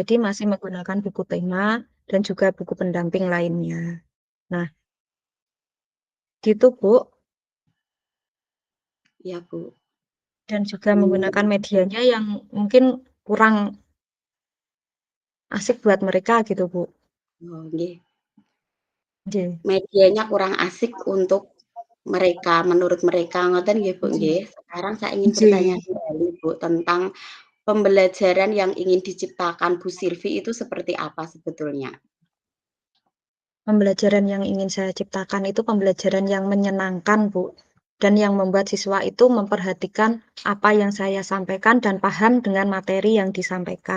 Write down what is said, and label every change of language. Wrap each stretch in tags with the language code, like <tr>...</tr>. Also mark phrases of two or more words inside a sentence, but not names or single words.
<id>Jadi masih menggunakan buku tema dan juga buku pendamping lainnya. Nah, gitu, Bu, ya, Bu. dan juga menggunakan Mmm, medianya yang mungkin kurang asik buat mereka gitu, Bu. oh, nggih. Nggih, Medianya kurang asik untuk mereka, menurut mereka,</id> <jv>ngoten nggih,</jv> <id>Bu, nggih. nggih, Sekarang saya ingin bertanya nggih. kembali, Bu, tentang pembelajaran yang ingin diciptakan Bu Silvi itu seperti apa sebetulnya? Pembelajaran yang ingin saya ciptakan itu pembelajaran yang menyenangkan, Bu, dan yang membuat siswa itu memperhatikan apa yang saya sampaikan dan paham dengan materi yang disampaikan.</id>